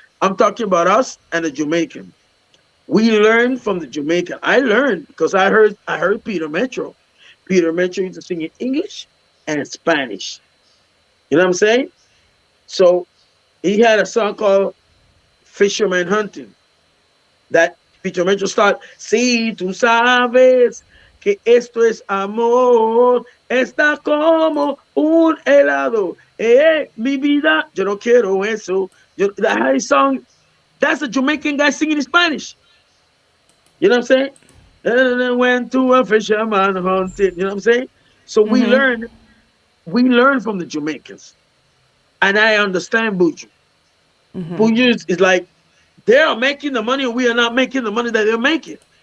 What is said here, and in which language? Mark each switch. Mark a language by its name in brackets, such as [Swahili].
[English] I'm talking about us and the Jamaican. We learned from the Jamaican. I learned because I heard Peter Metro. Peter Metro used to sing in English and Spanish. You know what I'm saying? So he had a song called Fisherman Hunting that Peter Metro started. [Spanish] Si tú sabes que esto es amor, está como un helado. Mi vida, yo no quiero eso. [English] That his song, that's a Jamaican guy singing in Spanish. You know what I'm saying? And I went to a fisherman hunting. You know what I'm saying? So we learn from the Jamaicans. And I understand Buju. Buju is like, they are making the money and we are not making the money that they're making.